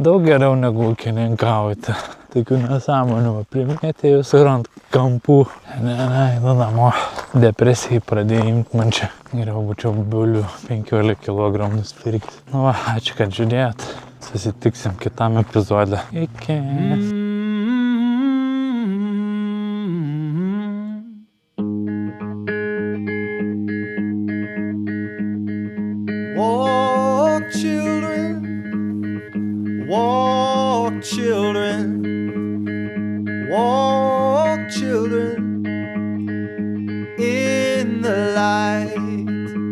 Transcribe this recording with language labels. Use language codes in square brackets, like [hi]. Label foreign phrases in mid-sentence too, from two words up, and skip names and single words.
[lt] Daug geriau negu ūkininkauti. Tokių nesąmonių, primėtė jūs ir ant kampų. Einu namo. Depresijai pradėjo imti man čia. Geriau būčiau bulių 15 kg nusipirkti. Nu va, ačiū, kad žiūrėjot. Susitiksim kitam epizode. Iki. [en] Walk, children, walk, children, walk, children, in the light.